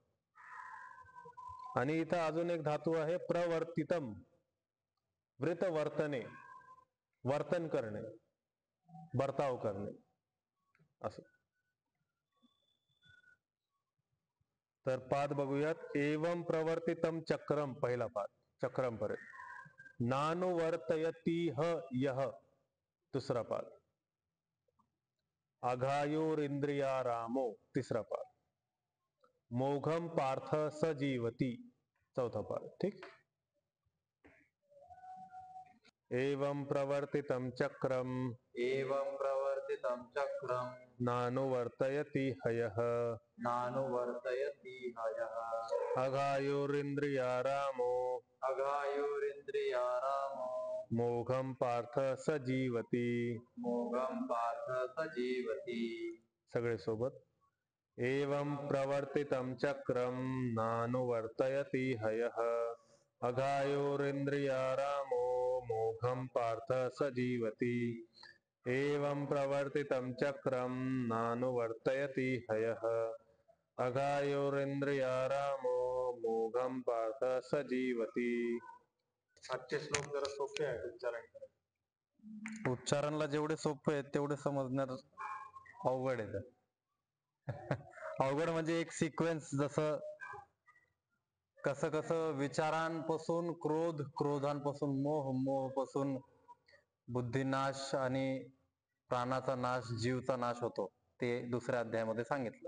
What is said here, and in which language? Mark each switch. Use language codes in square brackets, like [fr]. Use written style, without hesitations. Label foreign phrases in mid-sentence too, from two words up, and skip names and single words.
[mr] आणि इथं अजून एक धातू आहे प्रवर्तितम, [sa] वृत वर्तने, [mr] वर्तन करणे, बर्ताव करणे असं. तर पाद बघूयात. [sa] एवं प्रवर्तितम चक्रम, [mr] पहिला पाद चक्रम पर्यंत. [sa] नानुवर्तयती ह यह, [mr] दुसरा पाद. [sa] अघायुरिंद्रिया रामो, [mr] तिसरा पाद. [sa] मोघम पार्थ स जीवती, [mr] चौथा पाद. [sa] ठीक. एवं प्रवर्तितम चक्रम, एवं प्रवर्तितं चक्रं नानुवर्तयति हयः, नानुवर्तयति हयः. अघायुरिंद्रिया रामो, अघायुरिन्द्रिया रामो मोघम पार्थ स जीवती. मोघं पार्थ स जीवति. [mr] सगळे सोबत. [sa] एवं प्रवर्तितं चक्रम नानुवर्तयति हयः, अघायुरिंद्रिया रामो मोघम पार्थ स जीवति. एवं प्रवर्तितं चक्रम नानुवर्तयति हयः, अघायुरिंद्रिया रामो मोघम पार्थ स जीवति. [mr] आजचे श्लोक जरा सोपे आहेत उच्चारण करायला. उच्चारणला जेवढे सोपे आहेत तेवढे समजण्यात अवघड आहे. अवघड म्हणजे एक सिक्वेन्स, जसं कसं कसं विचारांपासून क्रोध, क्रोधांपासून मोह, मोहापासून बुद्धिनाश आणि प्राणाचा नाश, जीवचा नाश होतो, ते दुसऱ्या अध्यायामध्ये सांगितलं.